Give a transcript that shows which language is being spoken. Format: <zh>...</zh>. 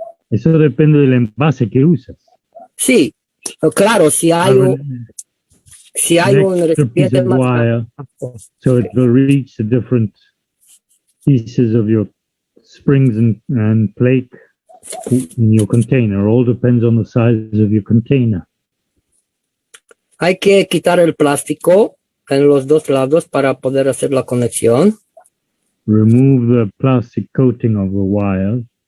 <es>Eso depende del envase que usas. Sí, claro, si hay un recipiente más</es> <en>wire, so it will reach the different pieces of your springs and plate in your container. All depends on the size of your container.</en> <es>Hay que quitar el plástico en los 2 lados para poder hacer la conexión.</es> <en>Remove the plastic coating of the wire.</en>